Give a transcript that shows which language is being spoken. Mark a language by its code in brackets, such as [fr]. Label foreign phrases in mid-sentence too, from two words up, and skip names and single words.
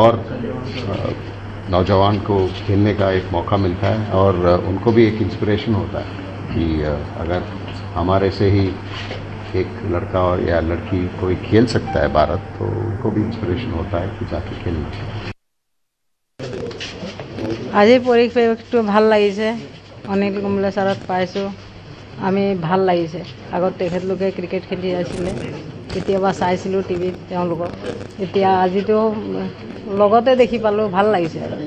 [hi] और नौजवान को खेलने का एक मौका मिलता है और उनको भी एक इंस्पिरेशन होता है कि अगर हमारे से ही एक लड़का और या लड़की कोई खेल सकता है भारत, तो उनको भी इंस्पिरेशन होता है कि जाके खेलना। [as] আজি পৰিৱেশটো ভাল লাগিছে, অনিল কুম্বলে ছাৰক পাইছোঁ, আমি ভাল লাগিছে। আগত তেখেতলোকে ক্ৰিকেট খেলি আছিলে, কেতিয়াবা চাইছিলোঁ টিভিত তেওঁলোকক, এতিয়া আজিতো লগতে দেখি পালোঁ, ভাল লাগিছে।